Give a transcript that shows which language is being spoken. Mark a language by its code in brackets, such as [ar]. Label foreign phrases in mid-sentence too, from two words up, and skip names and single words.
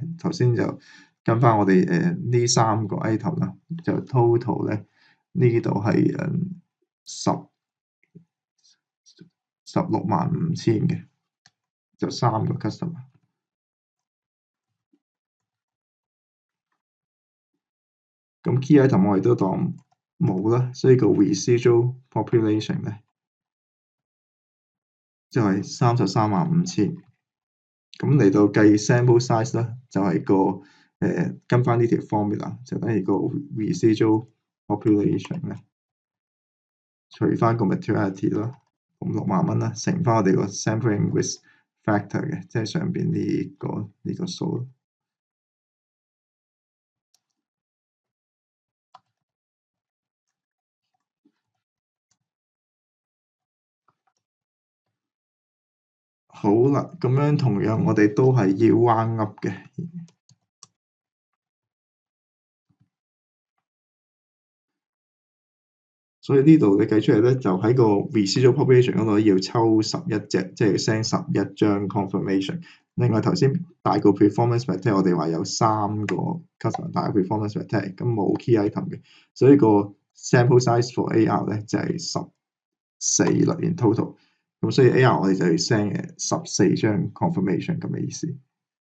[yue] 頭先就跟翻我哋呢3個 item 啦，就 total 咧呢度係165000嘅，就3個 customer。咁 [en] key item [yue] 我哋都當冇啦，所以個 [en] residual population [yue] 咧就係335000。咁嚟到計 [en] sample size [yue] 啦，就係個跟翻呢條 formula，就等於個 [en] residual population [yue] 咧，除翻個 materiality 啦，咁60,000蚊啦，乘翻我哋個 [en] sampling risk factor [yue] 嘅，即係上邊呢個數。好啦，咁樣同樣我哋都係要 [en] round up [yue] 嘅。所以呢度你計出嚟咧，就喺個 [en] residual population [yue] 嗰度要抽11隻，即係要 send 11張 confirmation。另外頭先大個 [en] performance material [yue] 我哋話有3個 customer 大個 [en] performance material， [yue] 咁冇 [en] key item [yue] 嘅，所以個 [en] sample size for AR [yue] 咧就係14啦， [en] in total。 [yue] 咁所以 AR 我哋就要 send 14張 confirmation 咁嘅意思。